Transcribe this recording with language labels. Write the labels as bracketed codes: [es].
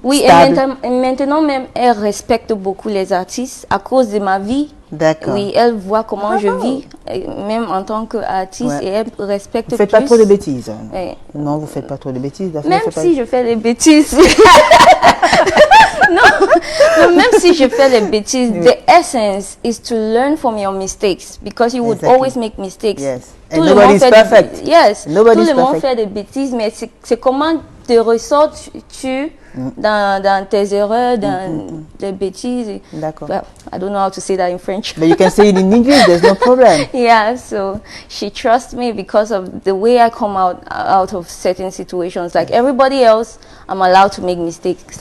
[fr] oui, stable. Et maintenant même, elle respecte beaucoup les artistes à cause de ma vie. D'accord. Oui, elle voit comment je vis, même en tant qu'artiste, et elle respecte plus. Vous ne faites pas trop de bêtises. Oui. Non, vous ne faites pas trop de bêtises. Même si je fais des bêtises. Non, même si je fais des bêtises, [en] the essence is to learn from your mistakes because you would always make mistakes. Yes. And nobody is perfect. [fr] Yes. Tout le monde fait des bêtises, mais c'est comment te ressorts-tu dans tes erreurs, dans les bêtises. D'accord. [en] Well, I don't know how to say that in French. But you can say it in English, there's no problem. Yeah, so she trusts me because of the way I come out of certain situations. Like everybody else, I'm allowed to make mistakes.